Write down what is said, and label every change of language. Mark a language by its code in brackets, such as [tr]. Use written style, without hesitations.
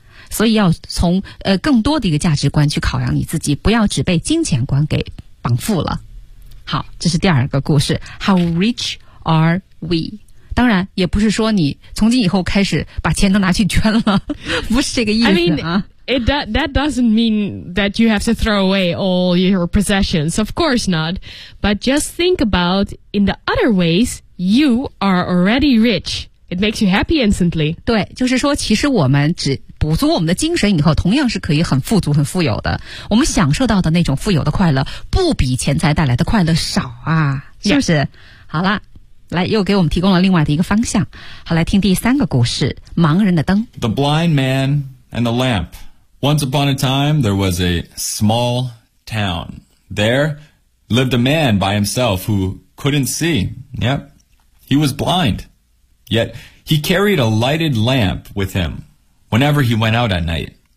[zh] 所以要从更多的一个价值观去考量你自己，不要只被金钱观给绑缚了。好，这是第二个故事。 [en] How rich are we? [zh] 当然也不是说你从今以后开始把钱都拿去捐了，不是这个意思啊。 [en] I mean, that doesn't mean that you have to throw away all your possessions. Of course not. But just think about in the other ways, you are already rich. It makes you happy instantly. [zh] 对，就是说其实我们只补足我们的精神以后，同样是可以很富足很富有的。我们享受到的那种富有的快乐不比钱财带来的快乐少啊，是不是？ [en] Yeah. [zh] 好了，来，又给我们提供了另外的一个方向。好，来听第三个故事，盲人的灯。 [en] The blind man and the lamp. Once upon a time, there was a small town. There lived a man by himself who couldn't see. Yep, he was blind. Yet he carried a lighted lamp with him whenever he went out at night.